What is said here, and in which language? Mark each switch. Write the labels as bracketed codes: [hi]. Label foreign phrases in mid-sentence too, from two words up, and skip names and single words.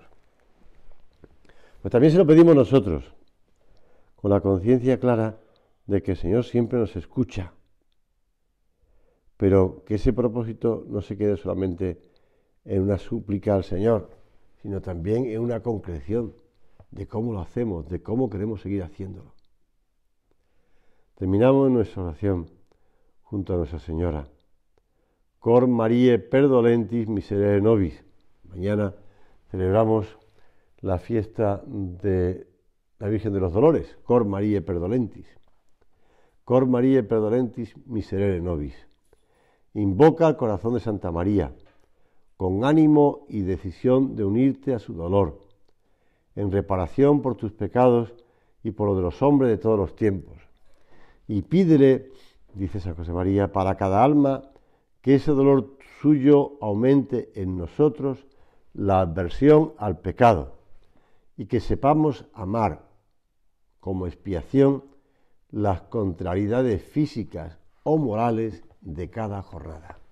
[es] Pues también se lo pedimos nosotros, con la conciencia clara de que el Señor siempre nos escucha, pero que ese propósito no se quede solamente en una súplica al Señor, sino también en una concreción de cómo lo hacemos, de cómo queremos seguir haciéndolo. Terminamos nuestra oración junto a Nuestra Señora. [la] Cor Marie perdolentis miserere nobis. [es] Mañana celebramos la fiesta de la Virgen de los Dolores, [la] Cor Marie perdolentis. Cor Marie perdolentis miserere nobis. [es] Invoca al corazón de Santa María, con ánimo y decisión de unirte a su dolor, en reparación por tus pecados y por los de los hombres de todos los tiempos. Y pídele, dice San José María, para cada alma que ese dolor suyo aumente en nosotros la aversión al pecado y que sepamos amar como expiación las contrariedades físicas o morales de cada jornada.